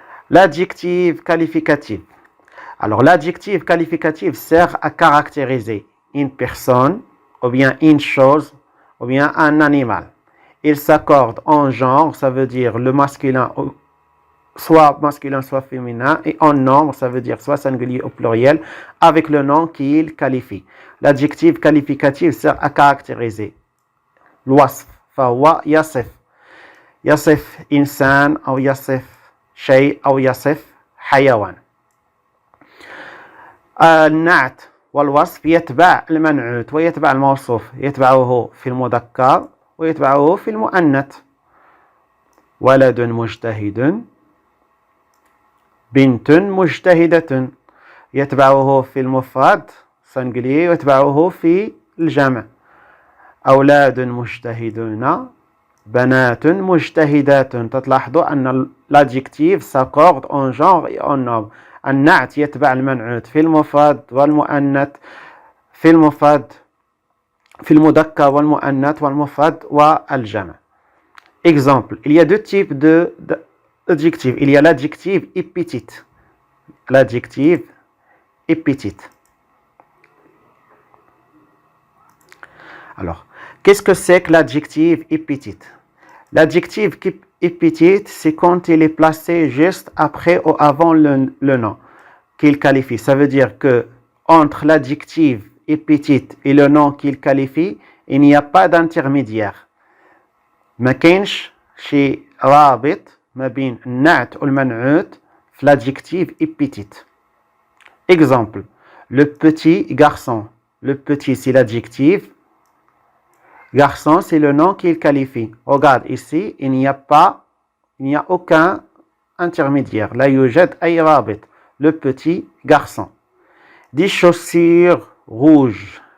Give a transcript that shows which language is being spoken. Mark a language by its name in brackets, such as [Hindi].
[French] L'adjectif qualificatif. Alors, l'adjectif qualificatif sert à caractériser une personne, ou bien une chose, ou bien un animal. Il s'accorde en genre, ça veut dire le masculin, soit masculin, soit féminin, et en nombre, ça veut dire soit singulier ou pluriel, avec le nom qu'il qualifie. L'adjectif qualificatif sert à caractériser [Arabic] الوصف فهو يصف إنسان أو يصف شيء أو يصف حيوان. النعت والوصف يتبع المنعوت ويتبع الموصوف، يتبعه في المذكر ويتبعه في المؤنث. ولد مجتهد، بنت مجتهدة، يتبعه في المفرد [French] singulier [Arabic] ويتبعه في الجمع. أولاد مجتهدون، بنات مجتهدات. تلاحظوا أن [French] l'adjectif s'accorde en genre et en nombre. [Arabic] النعت يتبع المنعوت في المفرد والمؤنث، في المفرد في المذكر والمؤنث والمفرد والجمع. [French] Exemple, il y a deux types d'adjectifs. Il y a l'adjectif épithète. L'adjectif épithète. Alors, qu'est-ce que c'est que l'adjectif épithète? L'adjectif épithète, c'est quand il est placé juste après ou avant le nom qu'il qualifie. Ça veut dire que entre l'adjectif épithète et le nom qu'il qualifie, il n'y a pas d'intermédiaire. [Arabic] ما كاينش شي رابط ما بين النعت والمنعوت في l'adjectif épithète. [French] Exemple, le petit garçon. Le petit, c'est l'adjectif. Garçon, c'est le nom qu'il qualifie. Regarde ici, il n'y a aucun intermédiaire. [Arabic] لا يوجد أي رابط. [French] Le petit garçon. Des chaussures rouges.